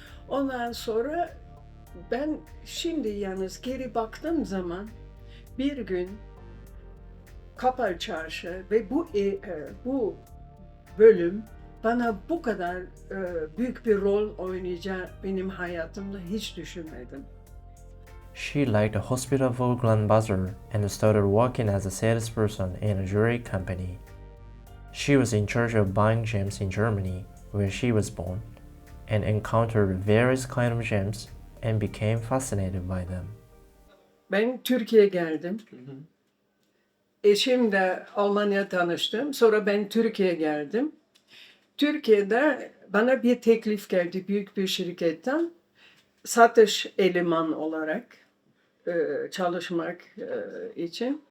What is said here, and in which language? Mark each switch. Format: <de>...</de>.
<tr>Ondan sonra ben şimdi yalnız geri baktığım zaman bir gün Kapalı Çarşı ve bu bölüm bana bu kadar büyük bir rol oynayacağı benim hayatımda hiç düşünmedim.</tr> <en>She liked the hospitable Grand Bazaar and started working as a salesperson in a jewelry company. She was in charge of buying gems in Germany, where she was born, and encountered various kinds of gems and became fascinated by them.</en> <tr>Ben Türkiye'ye geldim. Eşimle Almanya tanıştım. Sonra ben Türkiye'ye geldim. Türkiye'de bana bir teklif geldi büyük bir şirketten. Satış eleman olarak çalışmak için.</tr>